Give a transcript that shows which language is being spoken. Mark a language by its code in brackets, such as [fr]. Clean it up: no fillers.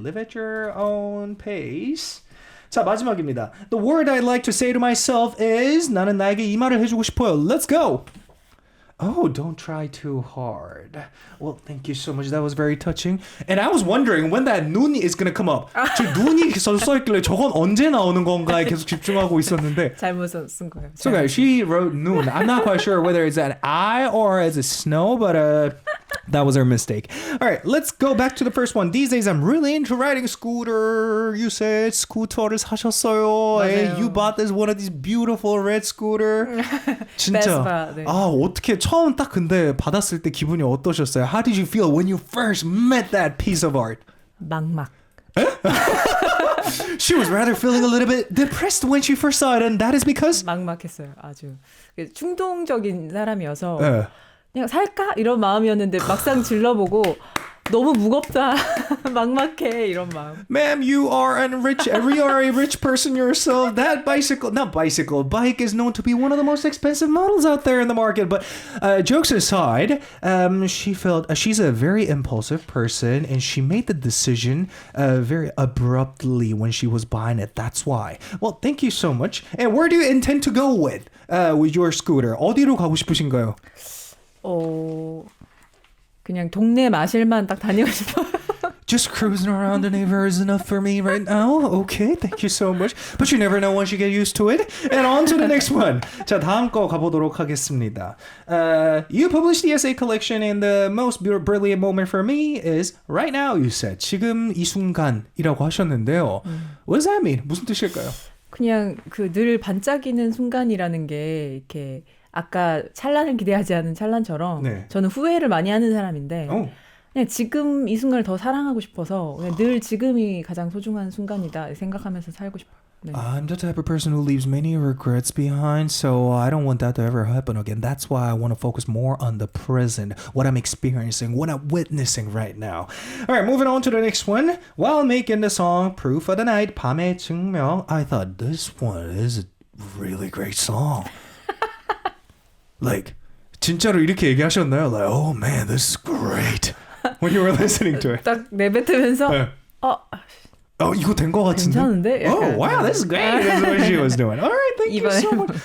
[en] Live at your own pace. [ko] 자, 마지막입니다. [en] The word I'd like to say to myself is [ko] 나는 나에게 이 말을 해주고 싶어요. [en] Let's go. Oh, don't try too hard. Well, thank you so much. That was very touching. And I was wondering when that 눈이 is going to come up. [ko] 저 눈이 써있길래 저건 언제 나오는 건가에 계속 집중하고 있었는데. 잘못 쓴 거예요. [en] So guys, she wrote 눈. I'm not quite sure whether it's an I or as a snow, but that was her mistake. All right, let's go back to the first one. These days, I'm really into riding scooter. You said [ko] 스쿠터를 사셨어요. [en] Hey, you bought this one of these beautiful red scooter. [ko] 진짜. Vespa, 네. 아, 어떻게 처음 딱 근데 받았을 때 기분이 어떠셨어요? [en] How did you feel when you first met that piece of art? [ko] 막막. [en] She was rather feeling a little bit depressed when she first saw it, and that is because [ko] 막막했어요. 아주 충동적인 사람이어서 네. 그냥 살까 이런 마음이었는데 막상 질러보고 너무 무겁다. 막막해 이런 마음. [en] Ma'am, you are a rich person yourself. That bike is known to be one of the most expensive models out there in the market. But jokes aside, she felt she's a very impulsive person, and she made the decision very abruptly when she was buying it. That's why. Well, thank you so much. And where do you intend to go with your scooter? [ko] 어디로 가고 싶으신가요? 그냥 동네 마실만 딱 다니고 싶어요. [en] Just cruising around the neighborhood is enough for me right now. Okay, thank you so much. But you never know once you get used to it. And on to the next one. [ko] 자, 다음 거 가보도록 하겠습니다. [en] You published the essay collection, and the most brilliant moment for me is right now, you said. [ko] 지금 이 순간이라고 하셨는데요. [en] What does that mean? [ko] 무슨 뜻일까요? 그냥 그 늘 반짝이는 순간이라는 게 이렇게 아까 찰나를 기대하지 않은 찰나처럼 네. 저는 후회를 많이 하는 사람인데 그냥 지금 이 순간을 더 사랑하고 싶어서 그냥 늘 지금이 가장 소중한 순간이다 생각하면서 살고 싶어요. 네. [en] I'm the type of person who leaves many regrets behind, so I don't want that to ever happen again. That's why I want to focus more on the present, what I'm experiencing, what I'm witnessing right now. All right, moving on to the next one. While making the song Proof of the Night, 밤의 증명, I thought this one is a really great song. [ko] Like, 진짜로 이렇게 얘기하셨나요? [en] Like, oh man, this is great. When you were listening to it. [ko] 딱 내뱉으면서 네. 이거 된 거 같은데? 괜찮은데? [en] Oh, wow, this is great. That's what she was doing. All right, thank you so much.